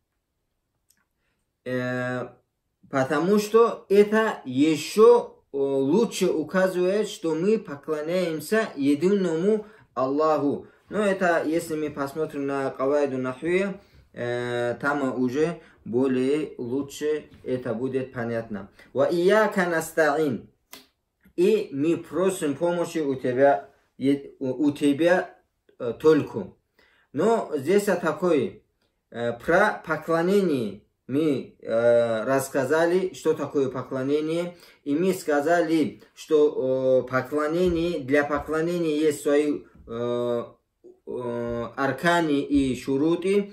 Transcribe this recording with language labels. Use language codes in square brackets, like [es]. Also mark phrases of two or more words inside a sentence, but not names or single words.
[ru] Потому что это еще лучше указывает, что мы поклоняемся единому Аллаху. Но это, если мы посмотрим на [ar] قواعد نحوية, [ru] там уже более лучше это будет понятно. [ar] وإياك نستعين. [ru] И мы просим помощи у тебя только. Но здесь такое, про поклонение мы рассказали, что такое поклонение, и мы сказали, что для поклонения есть свои аркани и шуруты.